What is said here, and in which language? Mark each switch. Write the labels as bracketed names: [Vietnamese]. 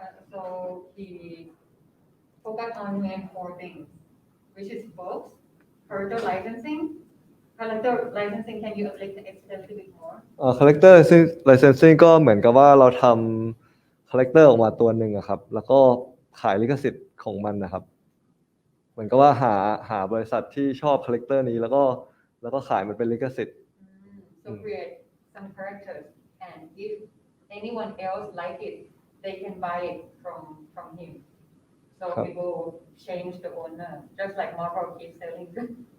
[English] So he focused on main 4 things, which is books, character licensing. Character licensing, can you explain a little bit more? [Thai] character licensing ก็เหมือนกับว่าเราทำคาแรคเตอร์ออกมาตัวหนึ่งครับแล้วก็ขายลิขสิทธิ์ของมันนะครับเหมือนกับว่าหาบริษัทที่ชอบคาแรคเตอร์นี้แล้วก็ขายมันเป็นลิขสิทธิ์ [English] So create some characters, and if anyone else like it, they can buy it from him. so people change the owner just like Marvel keeps selling his